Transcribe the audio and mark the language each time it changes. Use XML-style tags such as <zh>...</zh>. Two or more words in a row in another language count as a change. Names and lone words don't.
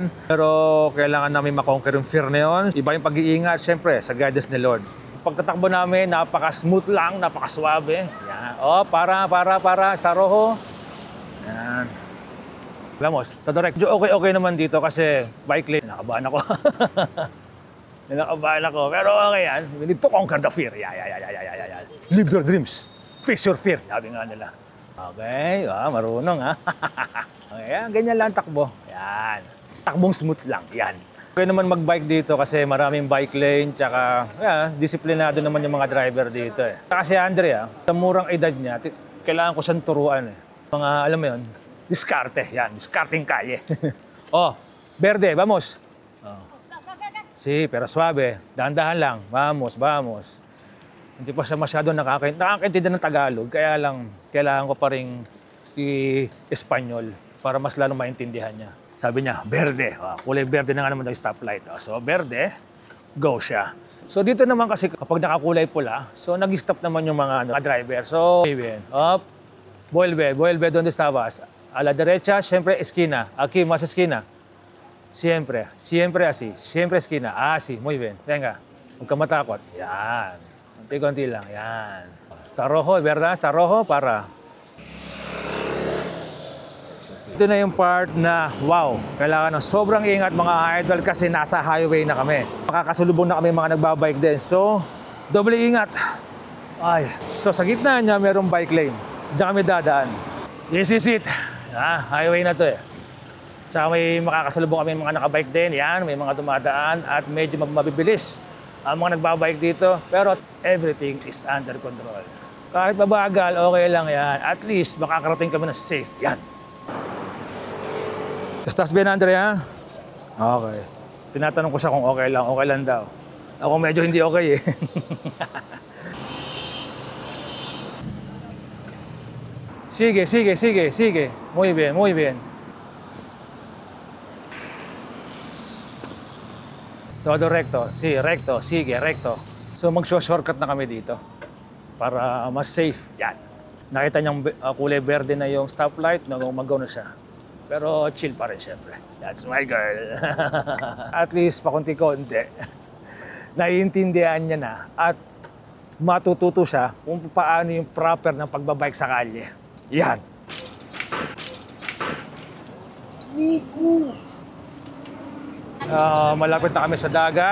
<tl>Pero kailangan namin makonquer yung fear na yun. Iba yung pag-iingat, siyempre, sa guidance ni Lord. Pagtatakbo namin, napaka-smooth lang, napaka-suabe. Yan. Oh, para. Staroho. Yan.</tl> <es>Vamos, Todorek.</es> <tl>Okay naman dito kasi bike lane. Nakabahan ako. Nakabahan ako. Pero okay yan.</tl> <en>We need to conquer the fear. Yeah. Live your dreams. Face your fear.</en> <tl>Sabi nga nila. Okay. Marunong ha. Okay, ganyan lang takbo. Yan. Takbong smooth lang. Yan. Okay naman mag-bike dito kasi maraming bike lane. Tsaka, disiplinado naman yung mga driver dito eh. Kasi Andrea, sa murang edad niya, kailangan ko siyang turuan eh. Mga, alam mo yun, diskarte, yan, diskarting kalye.</tl> <es>Oh, verde, vamos. Oh. Sí, pero suave,</es> <tl>dahan-dahan lang. Vamos. Hindi pa siya masyado nakakaintindi ng Tagalog, kaya lang kailangan ko pa rin i-Espanyol para mas lalo maintindihan niya. Sabi niya, verde. Oh, kulay verde na nga naman daw yung stoplight. Oh, so, verde, go siya. So, dito naman kasi kapag nakakulay pula, so nag-stop naman yung mga driver. So, up,</tl> <es>vuelve, donde estabas? A la derecha, siempre esquina. Aquí, más esquina. Siempre así. Siempre esquina. Así, muy bien. Venga,</es> <tl>huwag ka matakot. Yan. Konti-konti lang. Yan.</tl> <es>Está rojo, ¿verdad? Está rojo para.</es> <tl>Ito na yung part na, wow, kailangan ng sobrang ingat mga idol kasi nasa highway na kami. Makakasulubong na kami mga nagbabike din. So, doble ingat. Ay, so sa gitna niya, mayroong bike lane. Diyan kami dadaan.</tl> <en>This is it. Highway</en> <tl>na to eh. Tsaka may makakasalubong kami mga nakabike din. Yan, may mga dumadaan at medyo mabibilis ang mga nagbabike dito.</tl> <en>Pero everything is under control.</en> <tl>Kahit mabagal, okay lang yan. At least makakarating kami na safe. Yan.</tl> <es>Estás bien, Andrea?</es> <tl>Okay. Tinatanong ko siya kung okay lang daw. Ako medyo hindi okay eh. Sigue.</tl> <es>Muy bien. Todo recto. Sí, recto. Sigue, recto.</es> <tl>So mag-shortcut na kami dito para mas safe. Yan. Nakita niyang kulay verde na yung stoplight, mag-go na siya. Pero chill pa rin syempre.</tl> <en>That's my girl.</en> <tl>At least pakunti-kunti. Naiintindihan niya na at matututo siya kung paano yung proper ng pagbabike sa kalye. Yan. Malapit na kami sa dagat.</tl>